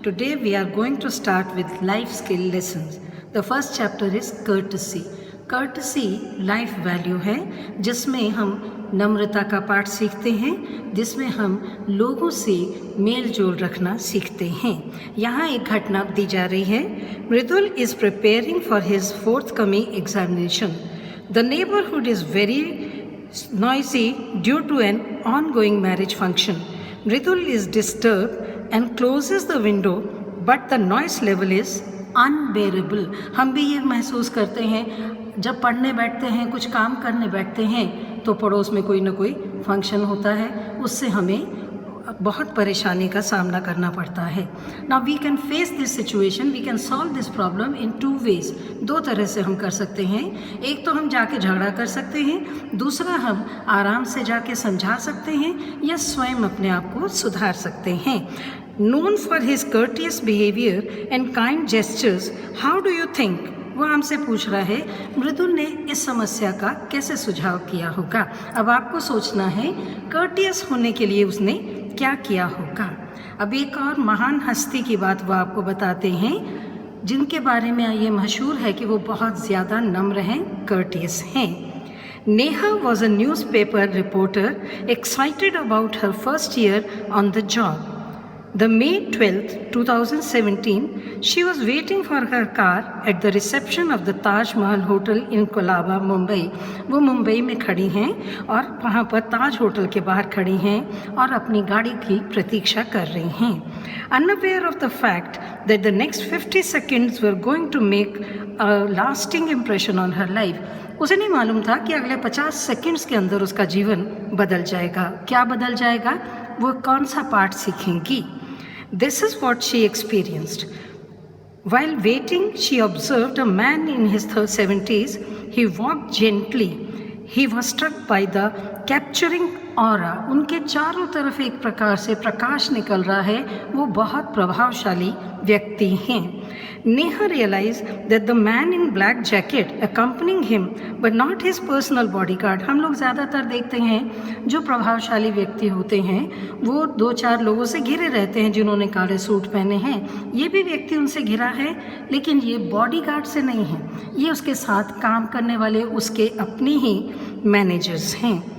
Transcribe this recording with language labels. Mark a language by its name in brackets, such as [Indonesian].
[English] Today we are going to start with life skill lessons. The first chapter is courtesy. [Hindi] Courtesy life value है जिसमें हम नम्रता का पाठ सीखते हैं, जिसमें हम लोगों से मेल जोल रखना सीखते हैं। यहाँ एक घटना दी जा रही है। [English] Mridul is preparing for his forthcoming examination. The neighborhood is very noisy due to an ongoing marriage function. Mridul is disturbed and closes the window, but the noise level is unbearable. [Hindi] हम भी ये महसूस करते हैं जब पढ़ने बैठते हैं, कुछ काम करने बैठते हैं तो पड़ोस में कोई ना कोई फंक्शन होता है, उससे हमें बहुत परेशानी का सामना करना पड़ता है। [English] Now we can face this situation, we can solve this problem in two ways. [Hindi] दो तरह से हम कर सकते हैं। एक तो हम जाके झगड़ा कर सकते हैं, दूसरा हम आराम से जाके समझा सकते हैं या स्वयं अपने आप को सुधार सकते हैं। [English] Known for his courteous behavior and kind gestures, how do you think? [Hindi] वो हमसे पूछ रहा है मृदुल ने इस समस्या का कैसे सुझाव किया होगा। अब आपको सोचना है कर्टियस होने के लिए उसने क्या किया होगा। अब एक और महान हस्ती की बात वो आपको बताते हैं जिनके बारे में ये मशहूर है कि वो बहुत ज़्यादा नम्र हैं, कर्टियस हैं। [English] Neha was a newspaper reporter excited about her first year on the job. The May 12th, 2017, she was waiting for her car at the reception of the Taj Mahal Hotel in Colaba, Mumbai. [Hindi] वो मुंबई में खड़ी हैं और वहाँ पर ताज hotel के बाहर खड़ी हैं और अपनी गाड़ी की प्रतीक्षा कर रही हैं। [English] Unaware of the fact that the next 50 seconds were going to make a lasting impression on her life. [Hindi] उसे नहीं मालूम था कि अगले 50 सेकंड्स के अंदर उसका जीवन बदल जाएगा। क्या बदल जाएगा? वो कौन सा पाठ सीखेंगी? [English] This is what she experienced. While waiting, she observed a man in his 70s. He walked gently. He was struck by the capturing aura. [Hindi] उनके चारों तरफ एक प्रकार से प्रकाश निकल रहा है, वो बहुत प्रभावशाली व्यक्ति हैं। [English] Neha realized that the man in black jacket accompanying him, but not his personal bodyguard. [Hindi] हम लोग ज़्यादातर देखते हैं जो प्रभावशाली व्यक्ति होते हैं वो दो चार लोगों से घिरे रहते हैं जिन्होंने काले सूट पहने हैं। ये भी व्यक्ति उनसे घिरा है, लेकिन ये बॉडीगार्ड से नहीं है, ये उसके साथ काम करने वाले उसके अपने ही मैनेजर्स हैं।